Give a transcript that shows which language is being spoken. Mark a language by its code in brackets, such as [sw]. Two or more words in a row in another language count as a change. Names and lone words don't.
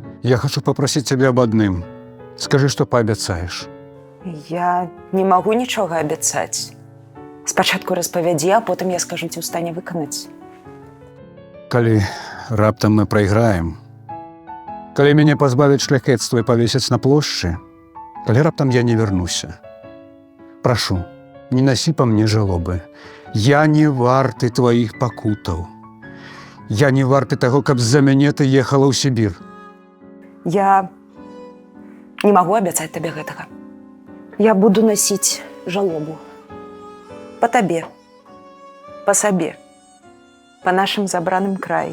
[ru] Я хочу попросить тебя об одном. Скажи, что пообещаешь. [be] Я не могу нічога абяцаць. Спачатку распавядзі, а потым я скажу, ці ў стане выканаць. Калі раптам мы проиграем, калі мяне пазбавяць шляхецтва і павесяць на плошчы, калі раптам я не вернуся, [ru] прошу, не носи по мне жалобы. [be] Я не варты твоих пакутаў. Я не варты таго, каб з-за мяне ты ехала ў Сібір. Я не магу абяцаць табе гэтага. Я буду носіць жалобу. Па табе, па сабе, па нашым забраным краі.